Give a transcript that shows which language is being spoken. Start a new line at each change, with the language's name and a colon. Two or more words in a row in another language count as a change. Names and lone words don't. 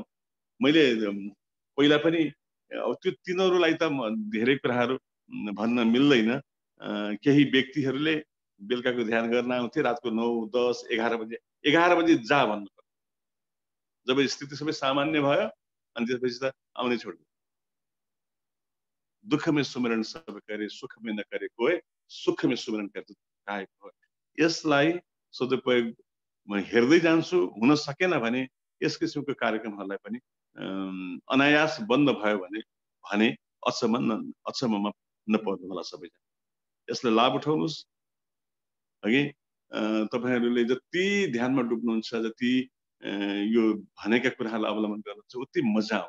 Nepali: मैले पहिला पनि त्यो तिनीहरूलाई त धेरै कुराहरू भन्न मिल्दैन। केही व्यक्तिहरूले बेलुकाको ध्यान गर्न आउँथे, रातको 9 10 11 बजे जा भन्नु। जब स्थिति सबै सामान्य भयो अनि त्यसपछि त आउने छोड्यो।
Hindi: दुःख में सुमिरन सब करे, सुख में न करे कोई, सुख में सुमिरन करे काहेको हो।
Nepali: यसलाई सदुपयोग म हेर्दै जान्छु। हुन सकेन भने यस किसिमको कार्यक्रमहरूलाई पनि अनायास बन्द भयो भने अचम्ममा नपर्नु होला सबैजना। यसलाई लाभ उठाउनुहोस्। अघि तपाईहरूले जति ध्यानमा डुब्नुहुन्छ, जति यो भनेका कुराहरूलाई अवलम्बन गर्नुहुन्छ, उति मजा आउँछ।